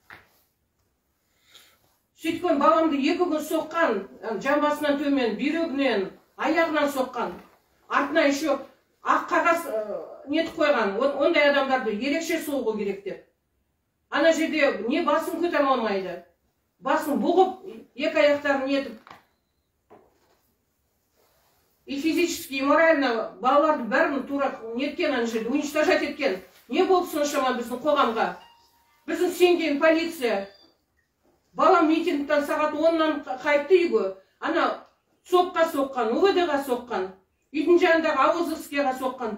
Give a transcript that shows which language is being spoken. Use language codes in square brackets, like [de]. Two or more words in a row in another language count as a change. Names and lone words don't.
[kk] Сөйткен баламды 2 күн соққан, жамбасынан төмен, бүйрегінен, аяғынан соққан. Артына еще ақ қағаз нетіп қойған. Ондай адамдарды ерекше соғу керек деп. Ана жерде не басын көтере алмайды. Басын бұғып, 2 аяқтарын нетіп. [ru] И физически, и морально [kk] балаларды бәрін тура неткен ана жерде, уничтожать еткен. Не болды соншама біздің қоғамға? Біздің сенген полиция. Балам митингтен сағат 10-нан қайтты үйге. Ана сопқа соққан, УВД-ға соққан. Үйдің жанындағы Авозовскийға соққан.